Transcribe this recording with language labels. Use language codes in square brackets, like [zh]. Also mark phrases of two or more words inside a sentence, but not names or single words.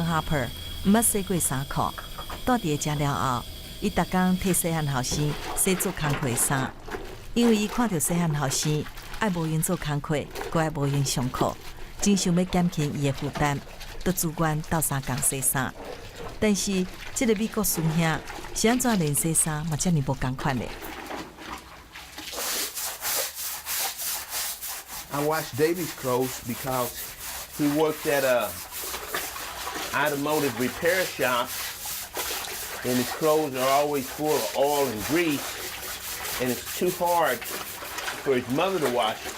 [nan] Harper 毋捌洗过衫裤，住伫遮了后，伊逐工替细汉后生洗做工课的衫，因为伊看到细汉后生爱无闲做工课，搁爱无闲上课，真想要减轻伊的负担，就自愿斗相共洗衫。但是，这个美国孙兄是安怎连洗衫嘛遮尔无共款的？ [en] I washed Davy's clothes because he worked at a automotive repair shop, and his clothes are always full of oil and grease, and it's too hard for his mother to wash it.